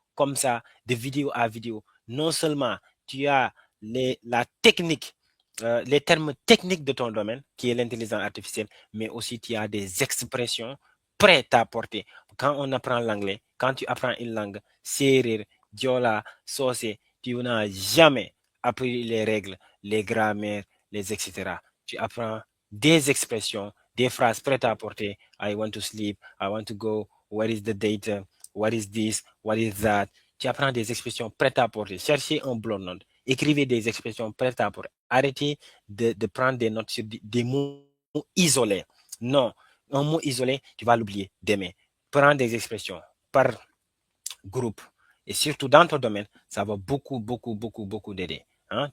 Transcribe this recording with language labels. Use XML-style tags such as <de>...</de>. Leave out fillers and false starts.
<fr>Comme ça, de vidéo à vidéo, non seulement tu as la technique, les termes techniques de ton domaine, qui est l'intelligence artificielle, mais aussi tu as des expressions prêtes à porter. Quand on apprend l'anglais, quand tu apprends une langue, séeréer, diola, socé, tu n'as jamais appris les règles, les grammaires, les etc. Tu apprends des expressions, des phrases prêtes à porter.</fr> <en>I want to sleep, I want to go, what is the data, what is this, what is that.</en> <fr>Tu apprends des expressions prêtes à porter. Cherchez un bloc-notes. Écrivez des expressions prêtes à porter. Arrêtez de prendre des notes sur des mots isolés. Non, un mot isolé, tu vas l'oublier demain. Prends des expressions par groupe. Et surtout dans ton domaine, ça va beaucoup, beaucoup, beaucoup, beaucoup d'aider. Hein?</fr>